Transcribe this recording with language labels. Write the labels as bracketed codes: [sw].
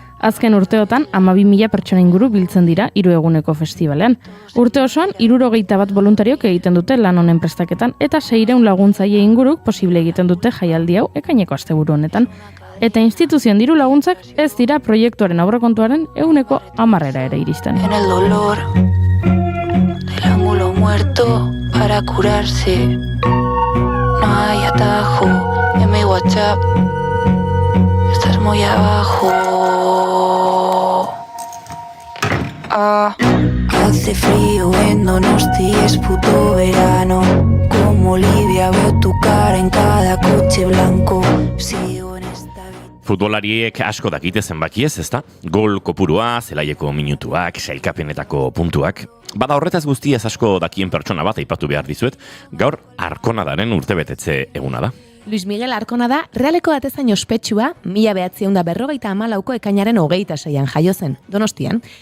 [eu] Azken urteotan 12.000 pertsona inguru biltzen dira 3 eguneko festivalean. Urte osoan 61 boluntariok egiten dute lan honen prestaketan eta 600 laguntzaile inguruk posible egiten dute jaialdi hau ekaineko asteburu honetan. Eta instituzioen diru laguntzak ez dira proiektuaren aurrekontuaren 10% ere iristen. [es] En el dolor del ángulo muerto para curarse. No hay atajo en mi WhatsApp. Estás muy abajo. Hace frío en Donosti, es puto verano. Como Olivia veo tu cara en cada coche blanco. Sigo en esta vida. [eu] Futbolariek asko dakite zenbakiez, ezta? Gol kopurua, zelaieko minutuak, sailkapenetako puntuak. Bada horretaz guztiaz asko dakien pertsona bat aipatu behar dizuet, gaur Arkonadaren urtebetetze eguna da. Luis Miguel Arkonada, Realeko atezain ospetsua, 1954ko ekainaren 26an jaio zen, Donostian.